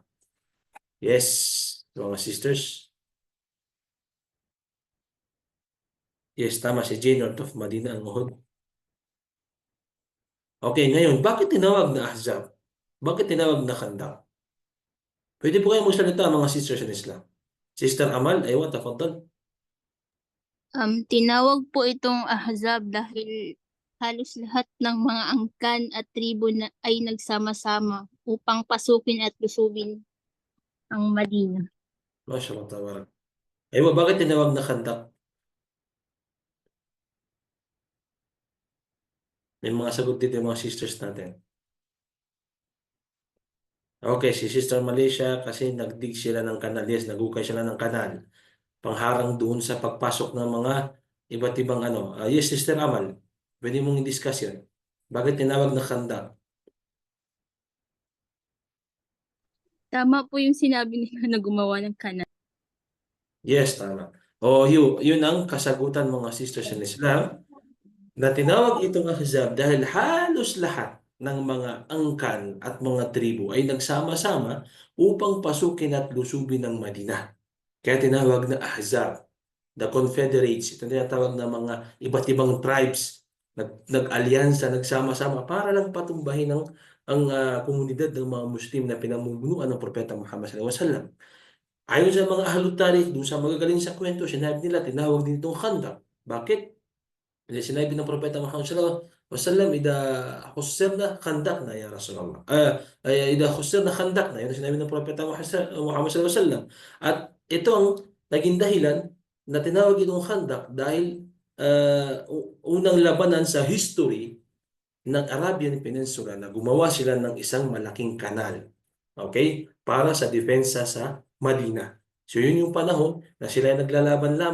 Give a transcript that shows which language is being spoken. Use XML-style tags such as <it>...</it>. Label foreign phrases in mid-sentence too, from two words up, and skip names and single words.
<tl>Yes, mga sisters. Yes, tama si Jane north of Madina ang Uhud. Okay, ngayon, bakit tinawag na Ahzab? Bakit tinawag na Khandaq? Pwede po kayo magsalita, mga</tl> <en>sisters in Islam.</en> <tl>Sister Amal,</tl> <ar>أيوه تفضل.</ar> <tl>Tinawag po itong Ahzab dahil halos lahat ng mga angkan at tribo na ay nagsama-sama upang pasukin at lusubin ang Madina.</tl> <ar>ما شاء الله تبارك.</ar> <tl>Aywa, bakit tinawag na Khandaq? May mga sagot dito yung mga sisters natin. Okay, si Sister Malaysia kasi nagdig sila ng kanal. Yes, nagukay sila ng kanal. Pangharang doon sa pagpasok ng mga iba't ibang ano. Yes, Sister Amal, pwede mong i-discuss yun. Bakit tinawag na Khandaq? Tama po yung sinabi nila na gumawa ng kanal. Yes, tama. Yun ang kasagutan, mga</tl> <en>sisters in Islam,</en> <tl>na tinawag itong Ahzab dahil halos lahat ng mga angkan at mga tribo ay nagsama-sama upang pasukin at lusubin ang Madina. Kaya tinawag na Ahzab.</tl> <en>The Confederates,</en> <tl>ito tinatawag na mga iba't ibang tribes, nag-alyansa, nagsama-sama para lang patumbahin ang komunidad ng mga Muslim na pinamumunuan ng Propeta Muhammad</tl> <ar>صلى الله عليه وسلم.</ar> <tl>Ayon sa mga</tl> <ar>أهل التاريخ,</ar> <tl>doon sa magagaling sa kwento, sinabi nila, tinawag din itong Khandaq. Bakit? Kasi sinabi ng Propeta Muhammad</tl> <ar>صلى الله عليه وسلم, "إذا خسرنا خندقنا يا رسول الله." إذا خسرنا خندقنا.</ar> <tl>Yan ang sinabi ng Propeta Muhammad</tl> <ar>صلى الله عليه وسلم.</ar> <tl>At ito ang naging dahilan na tinawag itong Khandaq dahil unang labanan sa history ng Arabian Peninsula na gumawa sila ng isang malaking kanal. Okay? Para sa depensa sa Madina. So yun yung panahon na sila ay naglalaban lamang.</tl>